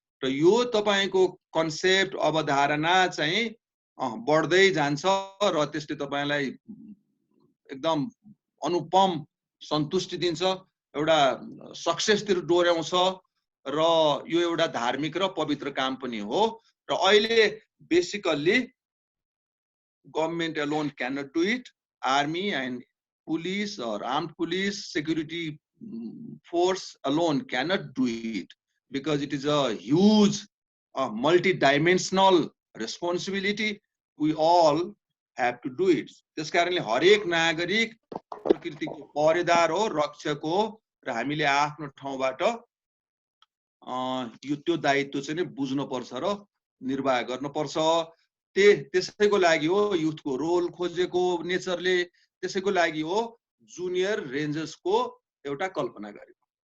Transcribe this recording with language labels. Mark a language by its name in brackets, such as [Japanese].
[Nepali] र यो तपाईको कन्सेप्ट अवधारणा चाहिँ बढ्दै जान्छ र त्यसले तपाईलाई एकदम अनुपम सन्तुष्टि दिन्छ, एउटा सक्सेसतिर डोर्याउँछ, र यो एउटा धार्मिक र पवित्र काम पनि हो। [English] र अहिले basically government alone can not do it, army and police or armed police security force alone cannot do it, because it is a huge multi-dimensional responsibility. We all have to do it. [Nepali] त्यसकारणले हरेक नागरिक प्रकृतिको पहरेदार हो, रक्षक हो, र हामीले आफ्नो ठाउँबाट यो त्यो दायित्व चाहिँ बुझ्नु पर्छ र निर्वाह गर्न पर्छ। त्यसैको लागि हो युथको रोल खोजेको नेचरले, त्यसैको लागि हो जुनियर रेन्जर्सको एउटा कल्पना गरेको।